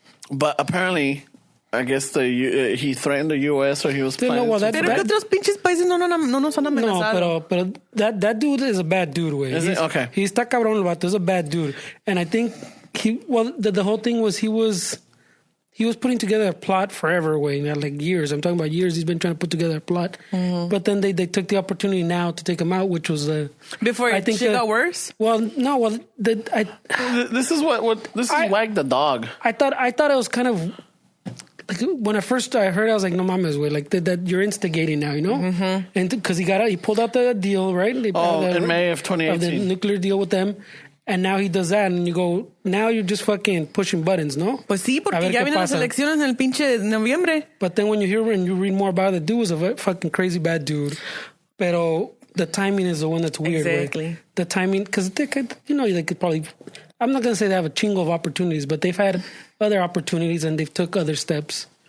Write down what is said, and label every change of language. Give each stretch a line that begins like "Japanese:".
English: But apparently, I guess he threatened the U.S. or he was planning to.
Spanish: Pero que otros pinches países no nos han amenazado.
English: No, pero that dude is a bad dude, güey. Is it? Okay. He's
Spanish: está cabrón el vato.
English: He's a bad dude. And I think the whole thing was he was putting together a plot forever, way now, like years. I'm talking about years. He's been trying to put together a plot, but then they took the opportunity now to take him out, which was before I think shit got worse. Well, no, this is Wag the dog. I thought it was kind of. Like when I heard, I was like,
Spanish: "No mames,
English: way!" Like that you're instigating now, you know? Mm-hmm. And because he pulled out the deal, right? In May of 2018, the nuclear deal with them, and now he does that, and you go, now you're just fucking pushing buttons, no?
Spanish: Pues sí, porque ya vienen las elecciones en el pinche noviembre.
English: But then when you hear and you read more about it, the dude was a fucking crazy bad dude. Pero the timing is the one that's weird. Exactly. Way. The timing, because they could probably. I'm not gonna say they have a chingo of opportunities, but they've had other opportunities and they've took other steps.